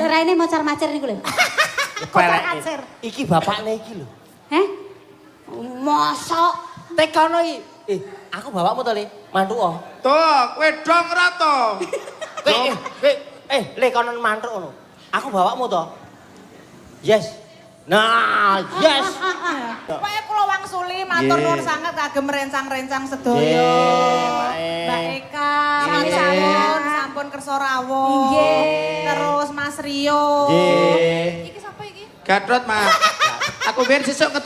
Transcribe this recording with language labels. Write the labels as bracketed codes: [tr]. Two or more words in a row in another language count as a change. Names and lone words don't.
[jv] Raine mocar-macir niku lho. Pelek. Iki bapakne iki lho. Heh? Mosok Tekono iki. Aku bapakmu to, Le. Mantuk oh. Tuh, kowe dong ra to. Kowe le kono mantuk ngono. Aku bapakmu to. Yes. Nah, yes. Pokoke kula wangsuli matur nuwun sanget kagem rencang-rencang sedaya. Nggih, Mbak Eka, Mas Nggih. sampun kersa rawuh. Nggih. Terus Mas Rio. Nggih. Iki sapa iki? Gatot, Mas. Aku biar sesuk ketut